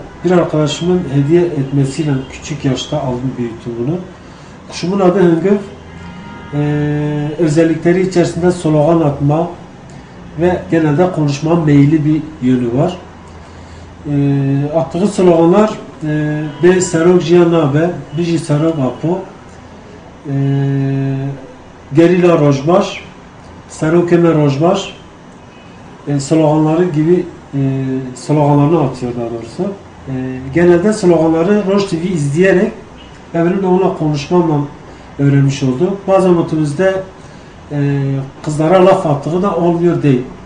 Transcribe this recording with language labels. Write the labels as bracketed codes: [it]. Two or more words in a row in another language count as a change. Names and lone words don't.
[tr] Bir arkadaşımın hediye etmesiyle küçük yaşta aldım, büyüttüm bunu. Kuşumun adı Hıngır. Özellikleri içerisinde slogan atma ve genelde konuşma meyilli bir yönü var. Attığı sloganlar [ku] be serok jiyanabe, biji serok apo, gerilla rojbaş, serok eme rojbaş [tr] sloganları gibi sloganlarını atıyor daha doğrusu. Genelde sloganları Roj TV izleyerek ve benim de onunla konuşmamla öğrenmiş oldum. Bazen otobüste kızlara laf attığı da olmuyor değil.